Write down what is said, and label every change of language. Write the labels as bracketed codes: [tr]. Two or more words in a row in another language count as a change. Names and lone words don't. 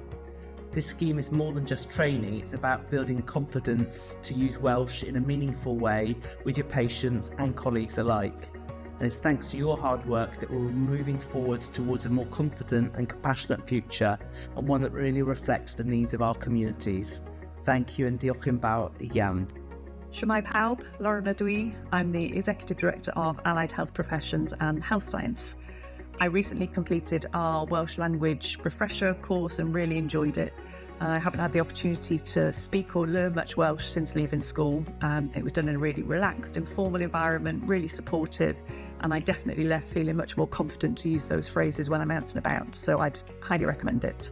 [en] This scheme is more than just training, it's about building confidence to use Welsh in a meaningful way with your patients and colleagues alike. And it's thanks to your hard work that we're moving forward towards a more confident and compassionate future, and one that really reflects the needs of our communities. Thank you and [cy] diolch yn fawr iawn. Shwmai pawb, Lorna dwi. [en] I'm the Executive Director of Allied Health Professions and Health Science. I recently completed our Welsh language refresher course and really enjoyed it. I haven't had the opportunity to speak or learn much Welsh since leaving school. It was done in a really relaxed, informal environment, really supportive, and I definitely left feeling much more confident to use those phrases when I'm out and about, so I'd highly recommend it.